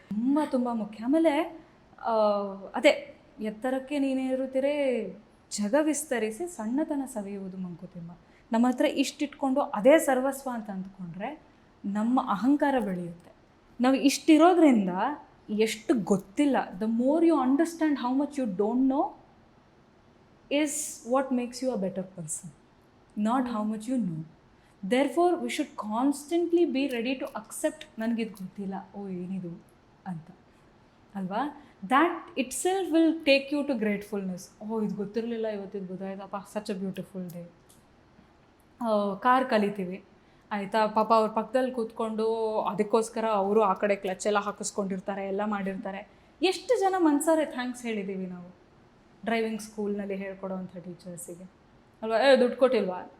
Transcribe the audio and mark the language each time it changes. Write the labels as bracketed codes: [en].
[kn] ತುಂಬ ತುಂಬ ಮುಖ್ಯ. ಆಮೇಲೆ ಅದೇ ಎತ್ತರಕ್ಕೆ ನೀನೇರುತ್ತೀರೇ ಜಗ ವಿಸ್ತರಿಸಿ ಸಣ್ಣತನ ಸವಿಯುವುದು ಮಂಕುತಿಮ್ಮ. ನಮ್ಮ ಹತ್ರ ಇಷ್ಟಿಟ್ಕೊಂಡು ಅದೇ ಸರ್ವಸ್ವ ಅಂತ ಅಂದ್ಕೊಂಡ್ರೆ ನಮ್ಮ ಅಹಂಕಾರ ಬೆಳೆಯುತ್ತೆ. ನಾವು ಇಷ್ಟಿರೋದ್ರಿಂದ ಎಷ್ಟು ಗೊತ್ತಿಲ್ಲ. [en] The more you understand how much you don't know is what makes you a better person, not how much you know. Therefore we should constantly be ready to accept [kn] ನನಗಿದು ಗೊತ್ತಿಲ್ಲ, ಓ ಏನಿದು ಅಂತ ಅಲ್ವಾ. [en] that itself will take you to gratefulness. [kn] ಓ ಇದು ಗೊತ್ತಿರಲಿಲ್ಲ, ಇವತ್ತಿದು ಗೊತ್ತಾಯ್ತಪ್ಪ, [en] Such a beautiful day. [kn] Car ಕಲಿತೀವಿ ಆಯಿತಾ, ಪಾಪ ಅವ್ರ ಪಕ್ಕದಲ್ಲಿ ಕೂತ್ಕೊಂಡು ಅದಕ್ಕೋಸ್ಕರ ಅವರು ಆ ಕಡೆ ಕ್ಲಚ್ ಎಲ್ಲ ಹಾಕಿಸ್ಕೊಂಡಿರ್ತಾರೆ, ಎಲ್ಲ ಮಾಡಿರ್ತಾರೆ. ಎಷ್ಟು ಜನ ಮನ್ಸಾರೆ ಥ್ಯಾಂಕ್ಸ್ ಹೇಳಿದ್ದೀವಿ ನಾವು ಡ್ರೈವಿಂಗ್ ಸ್ಕೂಲ್ನಲ್ಲಿ ಹೇಳ್ಕೊಡೋವಂಥ ಟೀಚರ್ಸಿಗೆ ಅಲ್ವಾ. ದುಡ್ಡು ಕೊಟ್ಟಿಲ್ವಾ?